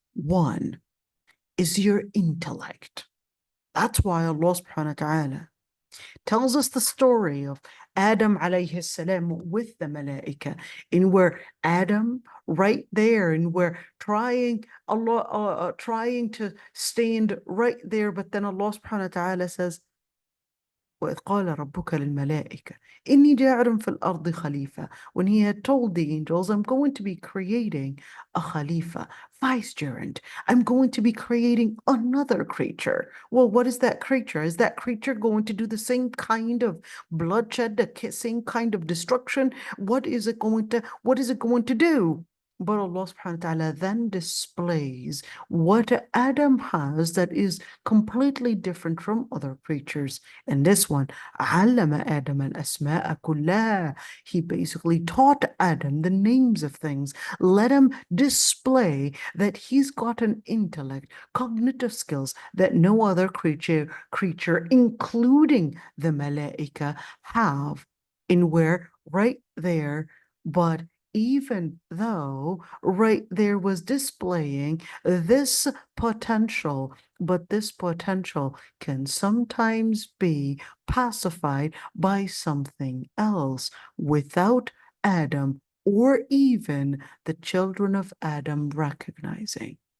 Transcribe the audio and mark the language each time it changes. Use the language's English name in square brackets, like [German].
[English] One is your intellect. That's why Allah subhanahu wa ta'ala tells us the story of Adam alayhi salam with the malaika, in where Adam right there, and we're trying trying to stand right there, but then Allah subhanahu wa ta'ala says, [Arabic] وإذ قال ربك للملائكة إني جاعل في الأرض خليفة. [English] When he had told the angels, I'm going to be creating a khalifa, vicegerent. I'm going to be creating another creature. Well, what is that creature? Is that creature going to do the same kind of bloodshed, the same kind of destruction? What is it going to do? But Allah subhanahu wa ta'ala then displays what Adam has that is completely different from other creatures. And this one, [Arabic] علم آدم الأسماء كلها. [English] He basically taught Adam the names of things. Let him display that he's got an intellect, cognitive skills that no other creature, including the malaika, have. In where right there, but even though right there was displaying this potential, but this potential can sometimes be pacified by something else without Adam or even the children of Adam recognizing.